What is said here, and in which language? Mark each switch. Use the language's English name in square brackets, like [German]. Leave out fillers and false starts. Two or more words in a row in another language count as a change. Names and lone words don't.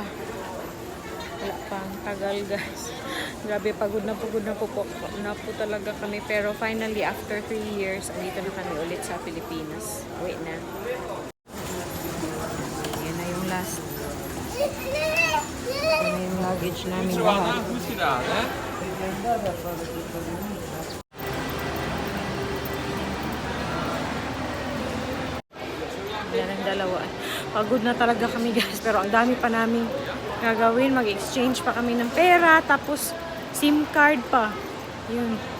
[Filipino] Wala pa, ang tagal guys. Grabe, pagod na po talaga kami. Pero finally, [English] after 3 years, [Filipino] andito na kami ulit sa Pilipinas. Wait na. Yan na yung last. Yan na yung luggage namin lahat. [Dutch] Goed gedaan, hè? [Filipino] Yan ang dalawa. Pagod na talaga kami guys. Pero ang dami pa namin gagawin. Mag-exchange pa kami ng pera. Tapos SIM card pa. Yun.